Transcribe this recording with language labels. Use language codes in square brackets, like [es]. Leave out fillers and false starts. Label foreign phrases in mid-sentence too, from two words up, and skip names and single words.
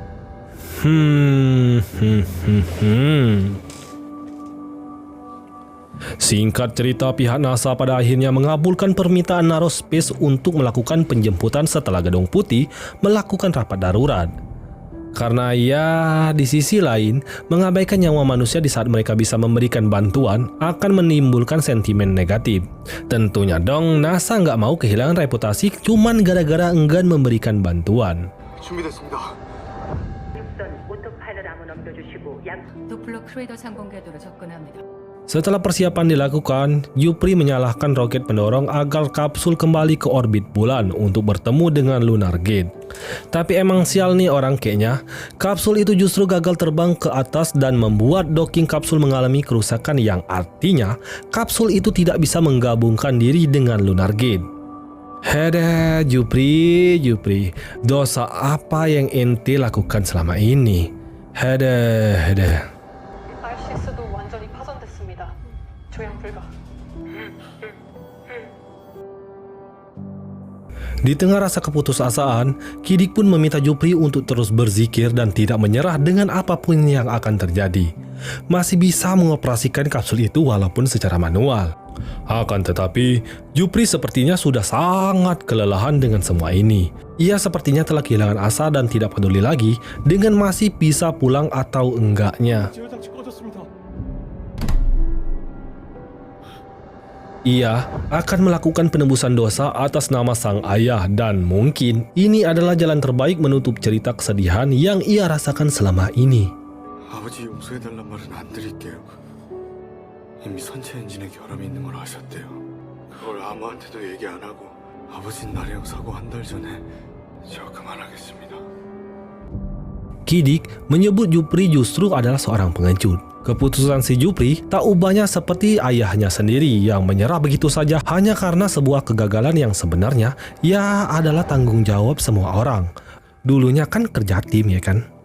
[id] Singkat cerita, pihak NASA pada akhirnya mengabulkan permintaan Narospace untuk melakukan penjemputan setelah Gedung Putih melakukan rapat darurat. Karena ya, di sisi lain, mengabaikan nyawa manusia di saat mereka bisa memberikan bantuan akan menimbulkan sentimen negatif. Tentunya dong, NASA nggak mau kehilangan reputasi cuman gara-gara enggan memberikan bantuan. [ko] 준비됐습니다. 도플러 크루에더 상공 궤도로 접근합니다. [id] Setelah persiapan dilakukan, Jupri menyalahkan roket pendorong agar kapsul kembali ke orbit bulan untuk bertemu dengan Lunar Gate. Tapi emang sial nih orang kayaknya, kapsul itu justru gagal terbang ke atas dan membuat docking kapsul mengalami kerusakan yang artinya kapsul itu tidak bisa menggabungkan diri dengan Lunar Gate. Hede, Jupri, dosa apa yang ente lakukan selama ini? Hede. [ko] RCS도 완전히 파손됐습니다. 조향 불가. [id] Di tengah rasa keputusasaan, Kidik pun meminta Jupri untuk terus berzikir dan tidak menyerah dengan apapun yang akan terjadi. Masih bisa mengoperasikan kapsul itu walaupun secara manual. Akan tetapi, Jupri sepertinya sudah sangat kelelahan dengan semua ini. Ia sepertinya telah kehilangan asa dan tidak peduli lagi dengan masih bisa pulang atau enggaknya. [ko] 제어장치 꺼졌습니다. [id] Ia akan melakukan penebusan dosa atas nama sang ayah dan mungkin ini adalah jalan terbaik menutup cerita kesedihan yang ia rasakan selama ini. [ko] 아버지 용서해달란 말은 안 드릴게요. 이미 선체 엔진에 결함이 있는 걸 아셨대요. 그걸 아무한테도 얘기 안 하고 아버진 나래형 사고 한 달 전에 저 그만하겠습니다. [id] Kidik menyebut Jupri justru adalah seorang pengecut. Keputusan si Jupri tak ubahnya seperti ayahnya sendiri yang menyerah begitu saja hanya karena sebuah kegagalan yang sebenarnya ya adalah tanggung jawab semua orang. Dulunya kan kerja tim ya kan?